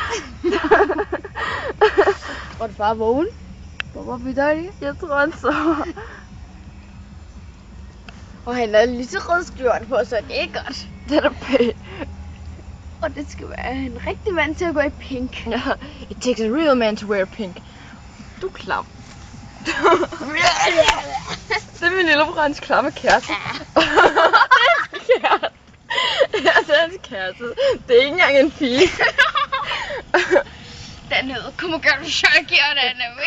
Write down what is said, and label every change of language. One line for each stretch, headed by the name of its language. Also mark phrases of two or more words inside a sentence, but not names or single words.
Danish: Var du far vågen? Hvorfor bytter de? Jeg tror, han sover. Og han er lige så rød skjort på, så det er godt. Det er pænt. Og det skal være en rigtig mand til at gå i pink. Ja,
English: it takes a real man to wear pink.
Danish: Du er klam. Det er min lillebror, hans klamme kæreste. Ja, det er hans kæreste. Det er ikke engang en pige. Den hedder Kumagaro Sharky, og den er